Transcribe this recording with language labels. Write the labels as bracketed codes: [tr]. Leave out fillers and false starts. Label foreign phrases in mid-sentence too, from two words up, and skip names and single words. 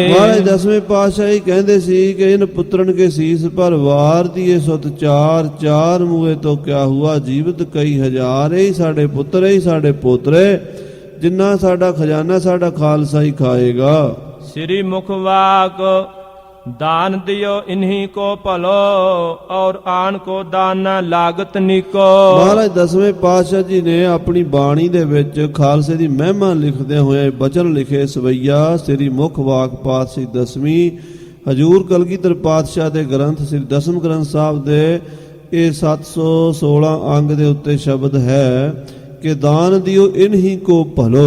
[pa] ਮਹਾਰਾਜ ਦਸਵੇਂ ਪਾਤਸ਼ਾਹ ਹੀ ਕਹਿੰਦੇ ਸੀ ਕਿ [hi] इन पुत्रन के सीस पर वार दिए सुत चार, चार मूए तो क्या हुआ जीवत कई हज़ार। [pa] ਇਹੀ ਸਾਡੇ ਪੁੱਤਰ, ਇਹੀ ਸਾਡੇ ਪੋਤਰੇ, ਜਿੰਨਾ ਸਾਡਾ ਖਜ਼ਾਨਾ ਸਾਡਾ ਖਾਲਸਾ ਹੀ ਖਾਏਗਾ। ਸ੍ਰੀ ਮੁਖ ਵਾਕ [hi] दान दियो इन्हीं को भलो और आन को दान न लागत निको। [pa] ਮਹਾਰਾਜ ਦਸਵੇਂ ਪਾਤਸ਼ਾਹ ਜੀ ਨੇ ਆਪਣੀ ਬਾਣੀ ਦੇ ਵਿੱਚ ਖਾਲਸੇ ਦੀ ਮਹਿਮਾ ਲਿਖਦੇ ਹੋਏ ਬਚਨ ਲਿਖੇ। ਸਵਈਆ ਸ੍ਰੀ ਮੁੱਖ ਵਾਕ ਪਾਤਸ਼ਾਹੀ ਦਸਵੀਂ ਹਜੂਰ ਕਲਗੀਧਰ ਪਾਤਸ਼ਾਹ ਦੇ ਗ੍ਰੰਥ ਸ੍ਰੀ ਦਸਮ ਗ੍ਰੰਥ ਸਾਹਿਬ ਦੇ ਇਹ 716 ਅੰਗ ਦੇ ਉੱਤੇ ਸ਼ਬਦ ਹੈ ਕਿ [hi] दान दियो इन्हीं को भलो।